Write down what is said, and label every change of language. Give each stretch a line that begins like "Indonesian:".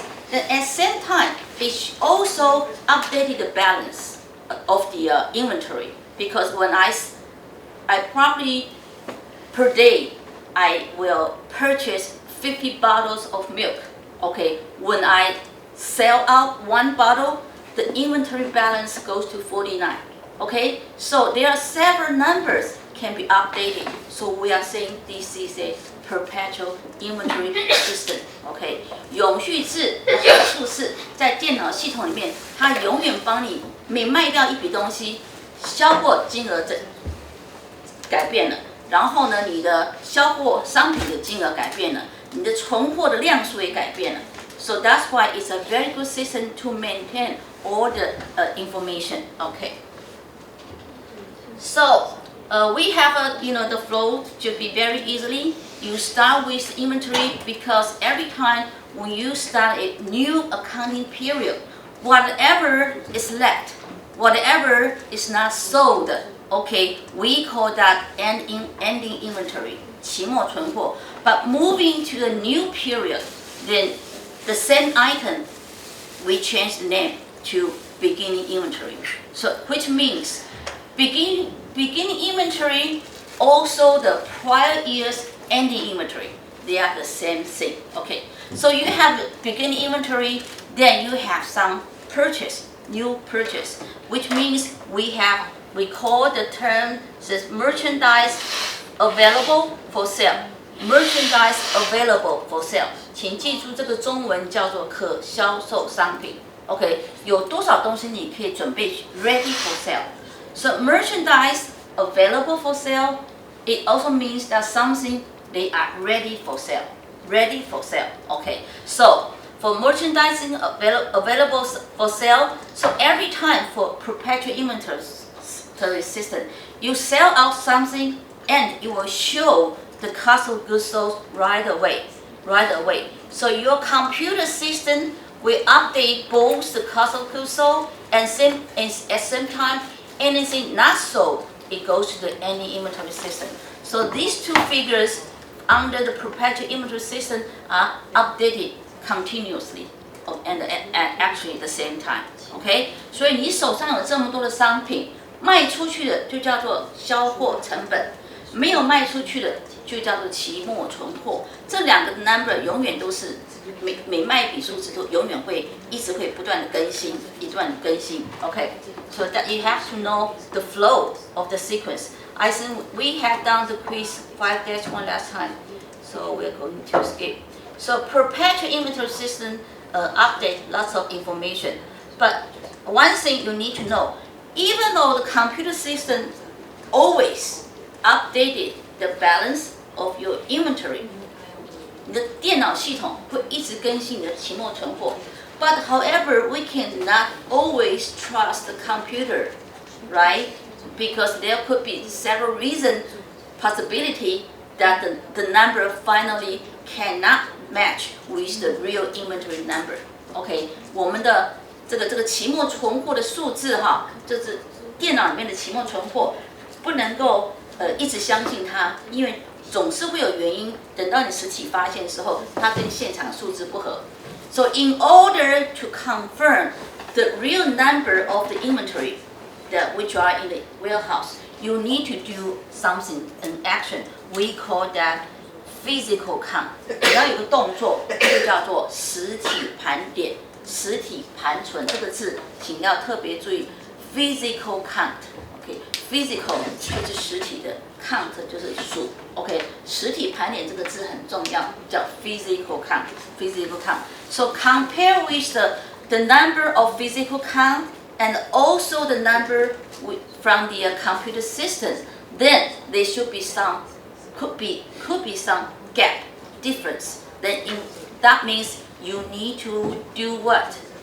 English: Then at the same time, it also updated the balance of the inventory, because when I probably per day I will purchase 50 bottles of milk. Okay, when I sell out one bottle, the inventory balance goes to 49. Okay, so there are several numbers can be updated. So we are saying this is a perpetual inventory system.
Chinese: OK， 永续制的好处是在电脑系统里面，它永远帮你每卖掉一笔东西，销货金额改变了，然后呢，你的销货商品的金额改变了，你的存货的量数也改变了。
English: So that's why it's a very good system to maintain all the information. Okay. So we have the flow should be very easily. You start with inventory because every time when you start a new accounting period, whatever is left, whatever is not sold, okay, we call that ending inventory, 期末存货. But moving to the new period, then the same item, we change the name to beginning inventory. So which means beginning inventory, also the prior year's ending inventory, they are the same thing. Okay, so you have beginning inventory, then you have some purchase, new purchase, which means we call the term says merchandise available for sale. Merchandise available for sale.
Chinese: 请记住这个中文叫做可销售商品。 OK， 有多少东西你可以准备
English: ready for sale? So merchandise available for sale, it also means that something they are ready for sale. Ready for sale. Okay. So for merchandising available for sale, so every time for perpetual inventory system, you sell out something and you will show the cost of goods sold right away. So your computer system will update both the cost of goods sold and at the same time, anything not sold, it goes to the ending inventory system. So these two figures under the perpetual inventory system are updated continuously and actually at the same time.
Chinese: OK， 所以你手上有这么多的商品，卖出去的就叫做销货成本，没有卖出去的就叫做期末存货。这两个 number 永远都是每卖一笔数字都永远会一直会不断的更新，OK，
English: so that you have to know the flow of the sequence. I think we have done the quiz 5-1 last time, so we're going to skip. So perpetual inventory system update lots of information, but one thing you need to know, even though the computer system always updated the balance of your inventory,
Chinese: 你的电脑系统会一直更新你的期末存货。
English: But however, we cannot always trust the computer, right? Because there could be several reasons, possibility that the number finally cannot match with the real inventory number.
Chinese: OK， 我们的这个期末存货的数字哈，就是电脑里面的期末存货，不能够一直相信它，因为总是会有原因，等到你实体发现的时候，它跟现场数字不合。
English: So in order to confirm the real number of the inventory that which are in the warehouse, you need to do something, an action. We call that physical count.
Chinese: 你要有个动作，就叫做实体盘点。实体盘存这个字，请要特别注意 physical count。OK，physical 就是实体的 ，count 就是数。 OK， 实体盘点这个字很重要，叫 physical count。physical count.
English: So compare with the number of physical count and also the number from the computer systems. Then there should be some, could be some gap difference. Then that means you need to do what?